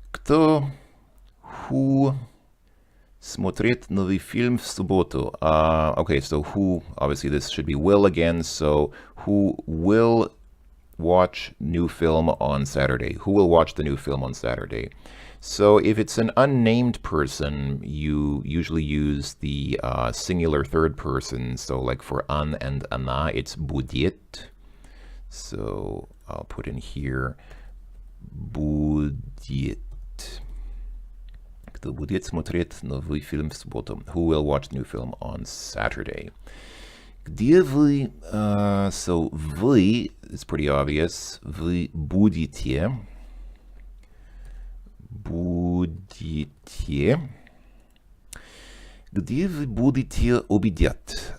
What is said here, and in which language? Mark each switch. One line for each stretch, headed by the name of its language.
Russian: Кто,
English: who
Russian: смотрит новый фильм в субботу?
English: Okay, so who, obviously this should be will again, so who will watch new film on Saturday? Who will watch the new film on Saturday? So if it's an unnamed person, you usually use the singular third person. So like for an and она, it's будет. So I'll put in here будет.
Russian: Кто будет смотреть новый фильм в субботу?
English: Who will watch the new film on Saturday?
Russian: Где вы?
English: So вы is pretty obvious.
Russian: Вы будете. Будете. Где вы будете обедать?